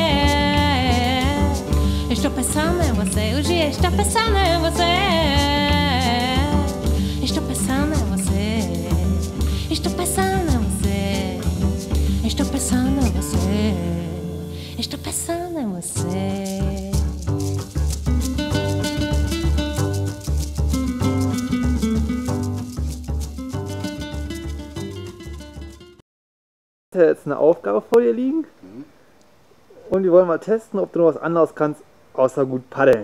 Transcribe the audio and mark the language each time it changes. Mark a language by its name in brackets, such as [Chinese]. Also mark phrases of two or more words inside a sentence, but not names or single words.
[Portuguese] Estou pensando em você. Hoje estou pensando em você. Estou pensando em você. Estou pensando em você. Estou pensando em você. Estou pensando em você. [German] Jetzt eine Aufgabe vor dir liegen und wir wollen mal testen, ob du noch was anderes kannst, außer gut paddeln.